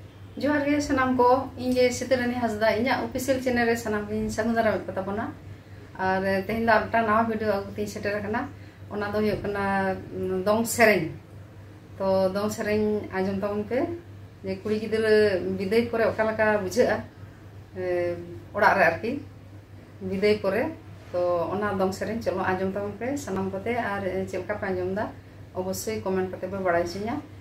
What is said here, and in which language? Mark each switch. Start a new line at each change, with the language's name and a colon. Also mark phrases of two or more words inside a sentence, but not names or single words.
Santali: जोहार गे सनाम को इंजे सितरानी हसदा इन्या
English: official channel
Santali: रे सनाम इन संगदारा पता बना और तेहिन दा अपना नवा वीडियो अगुती सेटर कना ओना दो हुयो कना दोंग सेरेंग तो दोंग सेरेंग आजम तबन पे जे कुड़ी गिदर विदाई करे ओका लका बुझा ओड़ा रे आरकी विदाई करे तो ओना दोंग सेरेंग चलो आजम तबन पे सनाम कोते और चेलका पे आजम दा अवश्य कमेंट करते पे बड़ाई छिया